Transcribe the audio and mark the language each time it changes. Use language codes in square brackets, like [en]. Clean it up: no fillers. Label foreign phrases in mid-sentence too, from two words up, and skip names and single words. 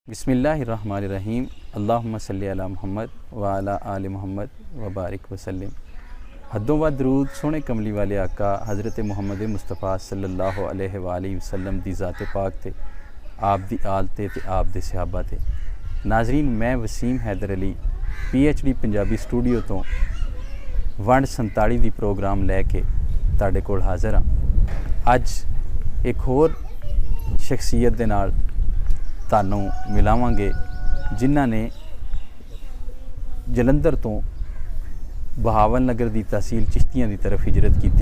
[ar] بسم الله الرحمن الرحيم اللهم صل على محمد وعلى آل محمد وبارك وسلم. [pa] ਹੱਦੋਂ ਵ ਦਰੂਦ ਸੋਹਣੇ ਕਮਲੀ ਵਾਲੇ ਆਕਾ ਹਜ਼ਰਤ ਮੁਹੰਮਦ ਮੁਸਤਫ਼ਾ [ar] صلى الله عليه وسلم [pa] ਦੀ ਜ਼ਾਤ ਪਾਕ ਤੇ ਆਪ ਦੀ ਆਲ ਤੇ ਆਪ ਦੇ ਸਹਾਬਾ ਤੇ। ਨਾਜ਼ਰੀਨ, ਮੈਂ ਵਸੀਮ ਹੈਦਰ ਅਲੀ PhD ਪੰਜਾਬੀ ਸਟੂਡੀਓ ਤੋਂ ਵੰਡ 47 ਦੀ ਪ੍ਰੋਗਰਾਮ ਲੈਕੇ ਤੁਹਾਡੇ ਕੋਲ ਹਾਜ਼ਰ ਹਾਂ। ਅੱਜ ਇੱਕ ਹੋਰ ਸ਼ਖ਼ਸੀਅਤ ਦੇ ਨਾਲ ਤੁਹਾਨੂੰ ਮਿਲਾਵਾਂਗੇ ਜਿਨ੍ਹਾਂ ਨੇ ਜਲੰਧਰ ਤੋਂ ਬਹਾਵਲ ਨਗਰ ਕੀ ਤਹਿਸੀਲ ਚਿਸ਼ਤੀਆਂ ਕੀ ਤਰਫ਼ ਹਿਜਰਤ ਕੀ।